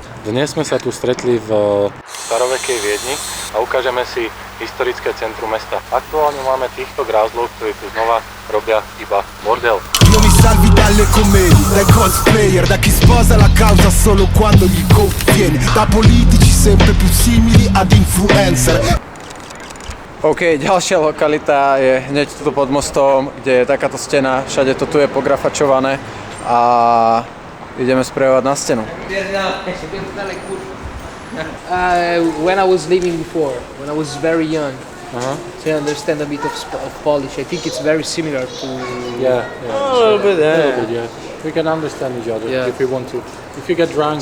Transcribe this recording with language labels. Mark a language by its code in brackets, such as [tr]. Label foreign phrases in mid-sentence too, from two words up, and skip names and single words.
[sk] Dnes sme sa tu stretli v starovekej Viedni a ukážeme si historické centrum mesta. Aktuálne máme týchto grázlov, ktorí tu znova robia iba bordel. [it] Non mi salvi dalle commedie, dai cosplayer, da chi sposa la causa solo quando gli conviene, da politici sempre più simili ad influencer. [sk] OK, ďalšia lokalita je hneď tu pod mostom, kde je takáto stena, všade to tu je pografačované a ideme sprejovať na stenu. [en] When I was living before, when I was very young, to understand a bit of Polish, I think it's very similar to... Yeah. A little bit, yeah. We can understand each other if we want to. If you get drunk,